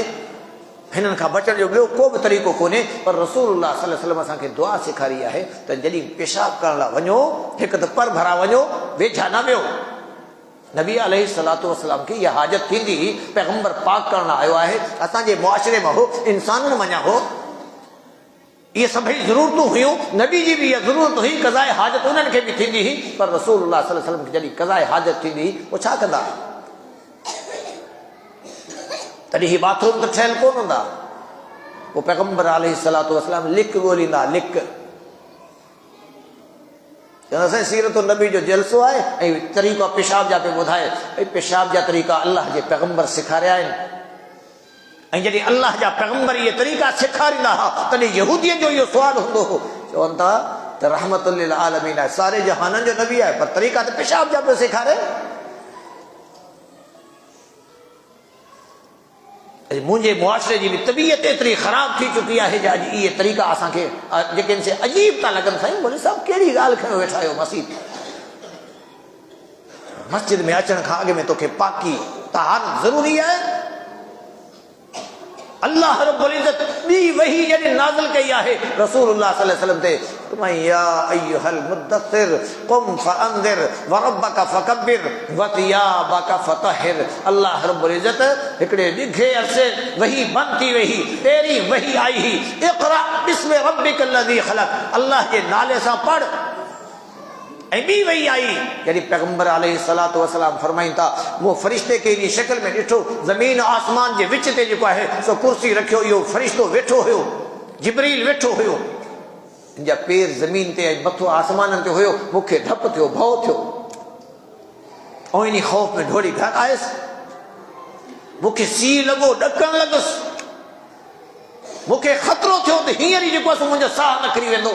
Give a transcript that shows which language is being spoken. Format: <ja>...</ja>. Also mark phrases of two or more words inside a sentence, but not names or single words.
<sd>हिननि खां बचण जो ॿियो को बि तरीक़ो कोन्हे। पर</sd> <ar>رسول الله صلى الله عليه وسلم</ar> <sd>असांखे दुआ सेखारी आहे त जॾहिं पेशाब करण लाइ वञो, हिकु त पर भरा वञो, वेझा न वियो। नबी</sd> <ar>عليه الصلاة والسلام</ar> <sd>खे इहा हाजत थींदी हुई, पैगंबर पाक करण लाइ आयो आहे, असांजे मुआशिरे में हो, इंसाननि मञा हो, ये सभई ज़रूरतूं हुयूं। नबी जी</sd> <hi>भी यह</hi> <sd>ज़रूरत हुई, कज़ाए हाजत उन्हनि खे बि थींदी हुई। पर</sd> <ar>رسول الله صلى الله عليه وسلم</ar> <sd>खे जॾहिं कज़ाए हाजत थींदी हुई, पोइ छा कंदा? तॾहिं ही बाथरूम त ठहियल कोन हूंदा। पोइ पैगंबर</sd> <ar>عليه الصلاة والسلام</ar> <sd>लिक ॻोल्हींदा, लिक। चवंदासीं सीरत नबी जो जलसो आहे ऐं तरीक़ा पेशाब जा पे ॿुधाए। ऐं पेशाब जा तरीक़ा अल्लाह जे पैगंबर सेखारिया आहिनि। ऐं जॾहिं अल्लाह जा पैगंबर इहे तरीक़ा सेखारींदा हुआ, तॾहिं यहूदियुनि जो इहो सुवाल हूंदो हो। चवनि था त</sd> <ar>رحمة للعالمين</ar> <sd>आहे, सारे जहाननि जो नबी आहे, पर तरीक़ा त पेशाब जा पियो सेखारे।</sd> <hi>मुझे मुआशरे की भी तबीयत</hi> <sd>एतरी ख़राब थी चुकी है जो अॼु इहे तरीक़ा असांखे जेके इनसे अजीब था लॻनि। साईं बोले साहब कहिड़ी ॻाल्हि खयो वेठा आहियो मस्जिद में अचण खां अॻु में तोखे पाकी तहारत ज़रूरी है।</sd> <ar>الله رب العزة</ar> <sd>ॿी वही जॾहिं नाज़िल कई आहे</sd> <ar>رسول الله صلى الله عليه وسلم</ar> <sd>ते,</sd> <ar>يا أيها المدثر قم فأنذر وربك فكبر وثيابك فطهر. الله رب العزة</ar> <sd>हिकिड़े ॾिघे अरसे वही बंदि थी वही, पहिरीं वही आई ही</sd> <ar>اقرأ باسم ربك الذي خلق,</ar> <sd>अल्लाह जे नाले सां पढ़। ऐं ॿी वही आई जॾहिं पैगंबर</sd> <ar>عليه الصلاة والسلام</ar> <sd>फरमाइनि था वो फरिश्ते खे जी शक्ल में ॾिठो, ज़मीन आसमान जे विच ते जेको आहे सो कुर्सी रखियो, इहो फरिश्तो वेठो हुयो, जिब्रील वेठो हुयो, इन जा पेर ज़मीन ते ऐं मथो आसमाननि ते हुयो। मूंखे डपु थियो, भउ थियो, ऐं इन ख़ौफ़ में डोड़ी घर आयुसि। मूंखे सीउ लॻो, ॾकणु लॻुसि, मूंखे ख़तरो थियो त हींअर ई जेको आहे मुंहिंजो साहु निकिरी वेंदो।</sd>